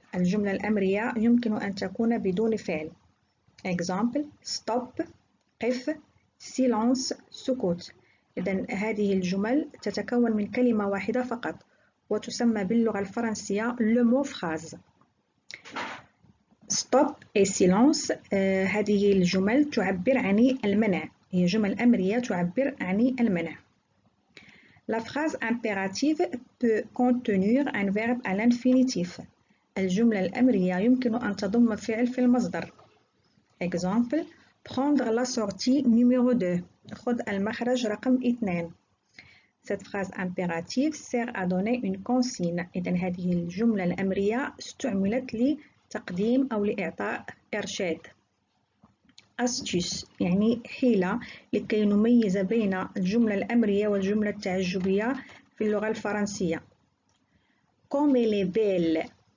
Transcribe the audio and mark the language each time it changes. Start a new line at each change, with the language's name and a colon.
Arabic: الجملة الأمرية يمكن أن تكون بدون فعل.
French: Exemple. Stop. قف. Silence. سكوت.
Arabic: إذن هذه الجمل تتكون من كلمة واحدة فقط، وتسمى باللغة الفرنسية le mot phrase. Stop et silence هذه الجمل تعبر عن المنع، هي جمل أمرية تعبر عن المنع.
French: La phrase impérative peut contenir un verbe à l'infinitif.
Arabic: الجملة الأمرية يمكن أن تضم فعل في المصدر.
French: Exemple. Prendre la sortie numéro 2.
Arabic: خذ المخرج رقم 2.
French: Cette phrase impérative sert à donner une consigne.
Arabic: إذن هذه الجملة الأمرية استعملت لتقديم أو لإعطاء إرشاد. Astuce يعني حيلة لكي نميز بين الجملة الأمرية والجملة التعجبية في اللغة الفرنسية.
French: Comme elle est belle.